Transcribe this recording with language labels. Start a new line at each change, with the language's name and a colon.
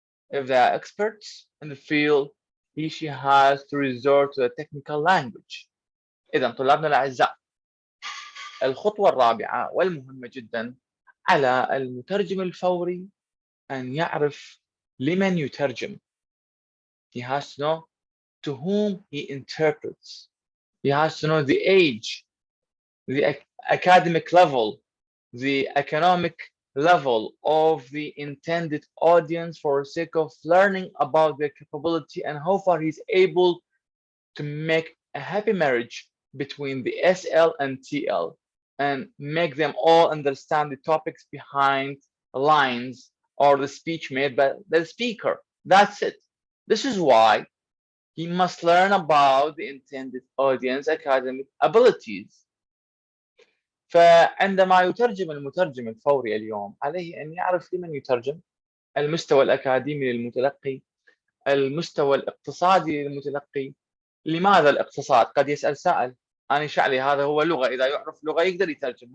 English: If they are experts in the field, she has to resort to the technical language.
Arabic: إذا طلابنا الأعزاء، الخطوة الرابعة والمهمة جدا على المترجم الفوري أن يعرف لمن يترجم.
English: He has to know to whom he interprets. He has to know the age, the academic level, the economic level of the intended audience for the sake of learning about their capability and how far he's able to make a happy marriage between the SL and TL and make them all understand the topics behind the lines or the speech made by the speaker. That's it. This is why he must learn about the intended audience academic abilities.
Arabic: فعندما يترجم المترجم الفوري اليوم عليه أن يعرف لمن يترجم، المستوى الأكاديمي للمتلقي، المستوى الاقتصادي للمتلقي. لماذا الاقتصاد؟ قد يسأل سائل أنا شعلي هذا هو لغة، إذا يعرف لغة يقدر يترجم.